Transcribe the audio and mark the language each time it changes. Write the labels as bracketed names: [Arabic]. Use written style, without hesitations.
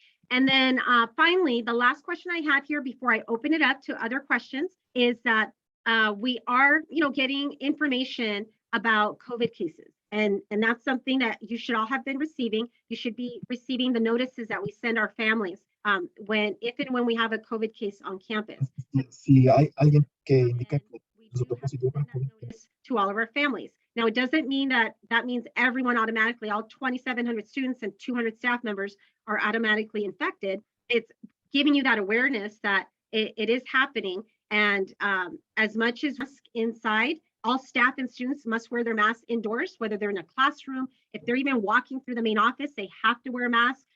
[English] And then finally, the last question I have here before I open it up to other questions is that we are, getting information about COVID cases. And that's something that you should all have been receiving. You should be receiving the notices that we send our families if and when we have a COVID case on campus. [Spanish] Si hay alguien que indica que resultó positivo para COVID. [English] To all of our families. Now, it doesn't mean that means everyone automatically, all 2,700 students and 200 staff members are automatically infected. It's giving you that awareness that it is happening. And as much as inside, all staff and students must wear their masks indoors, whether they're in a classroom, if they're even walking through the main office, they have to wear a mask.